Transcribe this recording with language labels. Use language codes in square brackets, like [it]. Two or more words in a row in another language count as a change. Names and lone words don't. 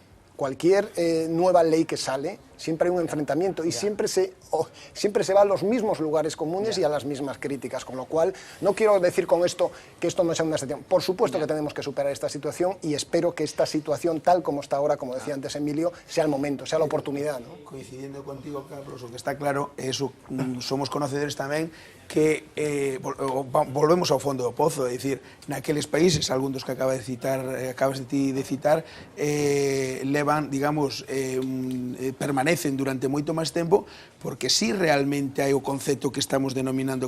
[es] Cualquier nueva ley que sale, siempre hay un enfrentamiento y siempre se va a los mismos lugares comunes y a las mismas críticas, con lo cual no quiero decir con esto que esto no sea una situación. Por supuesto que tenemos que superar esta situación y espero que esta situación, tal como está ahora, como decía antes Emilio, sea el momento, sea la oportunidad, ¿no? Coincidiendo contigo, Carlos, [gl] o que está claro, eso, somos conocedores tamén que volvemos ao fondo do pozo, é dicir, naqueles países, algún dos que acabas de citar, levan, digamos, permanecen durante moito máis tempo, porque si realmente hai o concepto que estamos denominando